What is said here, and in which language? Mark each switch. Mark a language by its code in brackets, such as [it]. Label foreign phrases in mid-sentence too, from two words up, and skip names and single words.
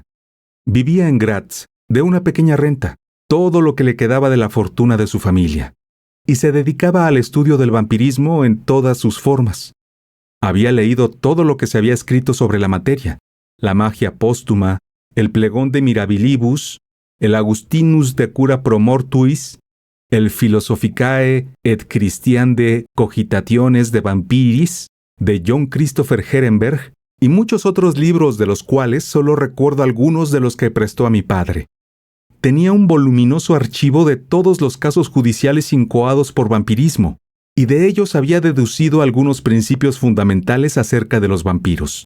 [es] Vivía en Graz, de una pequeña renta, todo lo que le quedaba de la fortuna de su familia, y se dedicaba al estudio del vampirismo en todas sus formas. Había leído todo lo que se había escrito sobre la materia, la magia póstuma, el plegón de Mirabilibus, el Augustinus de cura pro mortuis, el Philosophicae et Christiane Cogitationes de Vampiris, de John Christopher Herenberg, y muchos otros libros de los cuales solo recuerdo algunos de los que prestó a mi padre. Tenía un voluminoso archivo de todos los casos judiciales incoados por vampirismo, y de ellos había deducido algunos principios fundamentales acerca de los vampiros.